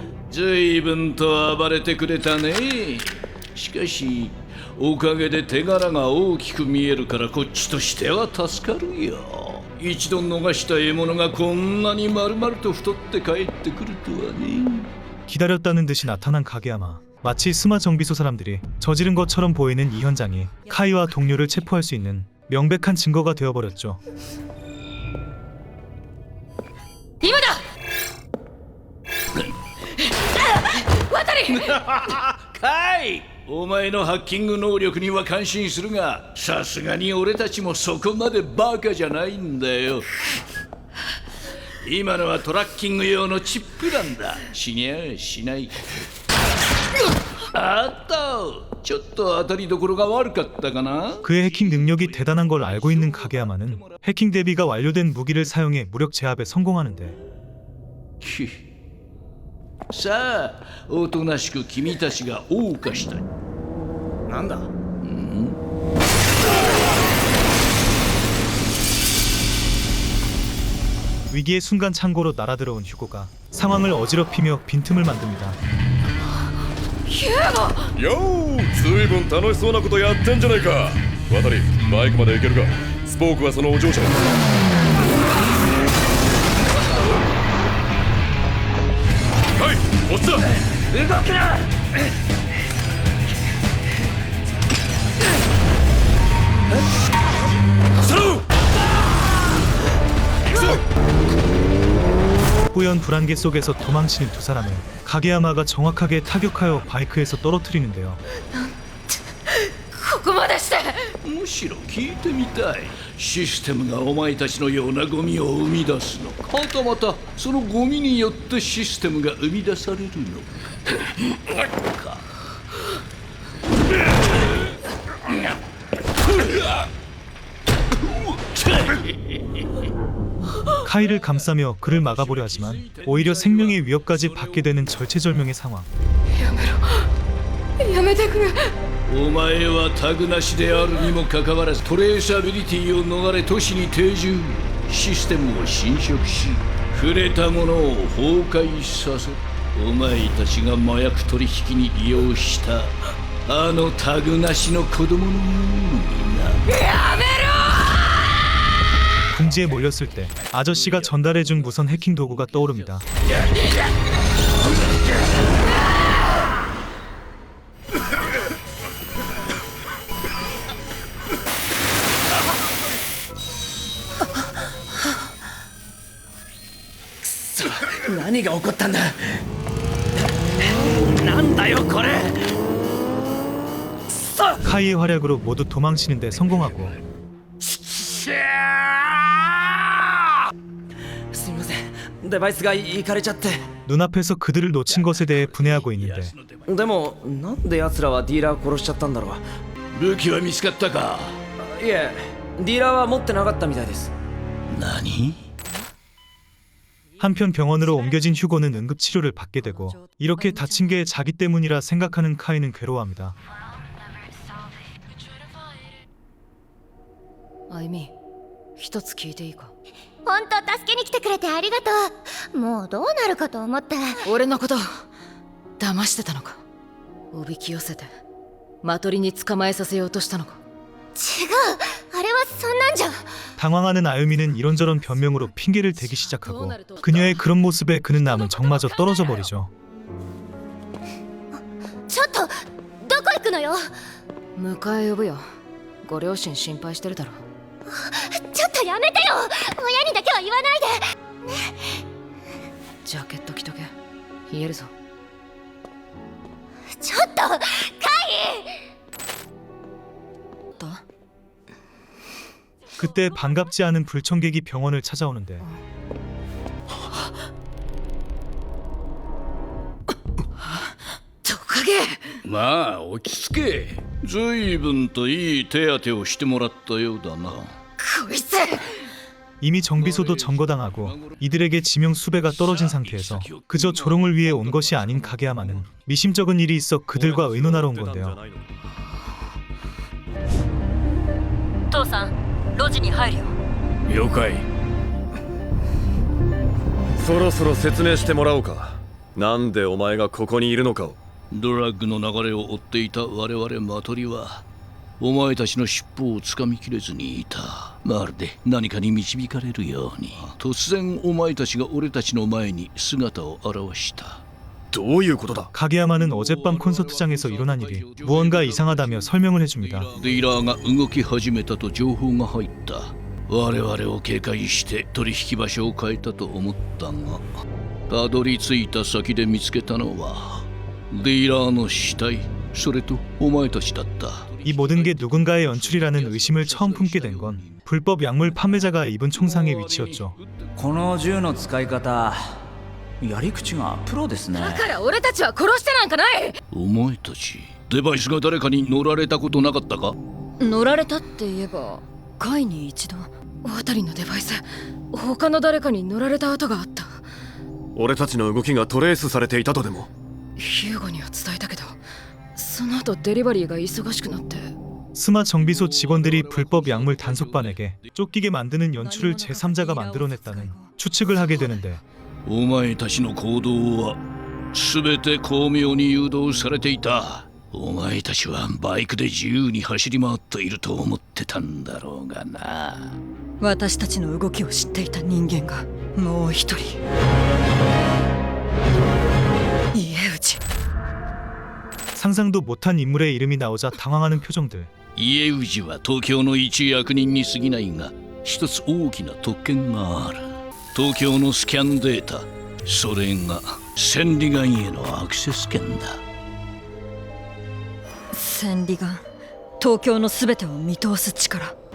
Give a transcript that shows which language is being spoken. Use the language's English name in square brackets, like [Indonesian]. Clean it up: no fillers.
[Japanese] 随分と暴れてくれたね。しかしおかげで手柄が大きく見えるからこっちとしては助かるよ。一度逃した獲物がこんなに丸々と太って帰ってくるとはね。 [Korean] 기다렸다는 듯이 나타난 가게야마. 마치 스마 정비소 사람들이 저지른 것처럼 보이는 이 현장이 카이와 동료를 체포할 수 있는 명백한 증거가 되어버렸죠. [Japanese] 今だ！渡り！カイ、お前のハッキング能力には感心するが、さすがに俺たちもそこまでバカじゃないんだよ。今のはトラッキング用のチップなんだ。死にゃしない。あった、ちょっと当たりどころが悪かったかな。 [Korean] 그의 해킹 능력이 대단한 걸 알고 있는 가게야마는 해킹 대비가 완료된 무기를 사용해 무력 제압에 성공하는데 [Japanese] さあ、おとなしく君たちが謳歌したい。なんだ？ [Korean] 위기의 순간 창고로 날아들어온 휴고가 상황을 어지럽히며 빈틈을 만듭니다. [Japanese] よー、ずいぶん楽しそうなことやってんじゃないか。渡り、バイクまで行けるか。スポークはそのお嬢ちゃん。はい、こっちだ。動くな。 [Korean] 뿌연 불안개 속에서 도망치는 두 사람을 가게야마가 정확하게 타격하여 바이크에서 떨어뜨리는데요. [Japanese] ここまでして。むしろ聞いてみたい。システムがお前たちのようなゴミを生み出すのか、はたまたそのゴミによってシステムが生み出されるのか。 [Korean] 카이를 감싸며 그를 막아보려 하지만 오히려 생명의 위협까지 받게 되는 절체절명의 상황. [Japanese] やめてくれ。お前はタグなしであるにもかかわらずトレーサビリティを逃れ都市に定住。システムを侵食し触れたものを崩壊させ、お前たちが麻薬取引に利用したあのタグなしの子供のようにな。やめろ！ [Korean] 궁지에 몰렸을 때 아저씨가 전달해준 무선 해킹 도구가 떠오릅니다. [Japanese] 何が起こったんだ。なんだよこれ。 [Korean] 카이의 활약으로 모두 도망치는데 성공하고 [Japanese] すみません、デバイスがいかれちゃって。 [Korean] 눈앞에서 그들을 놓친 것에 대해 분해하고 있는데 [Japanese] でもなんで奴らはディーラー殺しちゃったんだろう。武器は見つかったか。いえ、ディーラーは持ってなかったみたいです。何？ [Korean] 한편 병원으로 옮겨진 휴고는 응급치료를 받게 되고 이렇게 다친 게 자기 때문이라 생각하는 카이는 괴로워합니다. [Japanese] あゆみ、一つ聞いていいか。本当助けに来てくれてありがとう。もうどうなるかと思った。俺のこと騙してたのか。おびき寄せてマトリに捕まえさせようとしたのか。違う、あれはそんなんじゃ。 [Korean] 당황하는 아유미는 이런저런 변명으로 핑계를 대기 시작하고 그녀의 그런 모습에 그는 남은 정마저 떨어져 버리죠. [Japanese] ちょっとどこ行くのよ。迎え呼ぶよ。ご両親心配してるだろ。ちょっとやめてよ。親にだけは言わないで。ジャケット着とけ。冷えるぞ。ちょっとカイ。 [Korean] 그때 반갑지 않은 불청객이 병원을 찾아오는데 [Japanese] トカゲ。まあ落ち着け。随分といい手当てをしてもらったようだな。こいつ。 [Korean] 이미 정비소도 점거당하고 이들에게 지명 수배가 떨어진 상태에서 그저 조롱을 위해 온 것이 아닌 카게야마는 미심쩍은 일이 있어 그들과 의논하러 온 건데요. [Japanese] 父さん、路地に入るよ。了解。そろそろ説明してもらおうか。なんでお前がここにいるのかを。ドラッグの流れを追っていた我々マトリはお前たちの尻尾をつかみきれずにいた。まるで何かに導かれるように突然お前たちが俺たちの前に姿を現した。どういうことだ? [Korean] 카게야마는 어젯밤 콘서트장에서 일어난 일이 무언가 이상하다며 설명을 해줍니다. [Japanese] ディーラーが動き始めたと情報が入った。我々を警戒して取引場所を変えたと思ったが、たどり着いた先で見つけたのはディーラーの死体、それとお前たちだった。 [Korean] 이 모든 게 누군가의 연출이라는 의심을 처음 품게 된 건 불법 약물 판매자가 입은 총상의 위치였죠. [Japanese] この銃の使い方、やり口がプロですね。だから俺たちは殺してなんかない。お前たちデバイスが誰かに乗られたことなかったか？乗られたって言えばカイに一度渡りのデバイス他の誰かに乗られた跡があった。俺たちの動きがトレースされていたとでも。ヒューゴには伝えたけどその後デリバリーが忙しくなって。 [Korean] 스마 정비소 직원들이 불법 약물 단속반에게 쫓기게 만드는 연출을 제3자가 만들어냈다는 추측을 하게 되는데 [Japanese] お前たちの行動は全て巧妙に誘導されていた。お前たちはバイクで自由に走り回っていると思ってたんだろうがな。私たちの動きを知っていた人間がもう一人。家内。 [Korean] 상상도 못한 인물의 이름이 나오자 당황하는 표정들. [Japanese] 家氏は東京の一役人に過ぎないが、一つ大きな特権がある。東京のスキャンデータ、それが千里眼へのアクセス権だ。千里眼、東京のすべてを見通す力。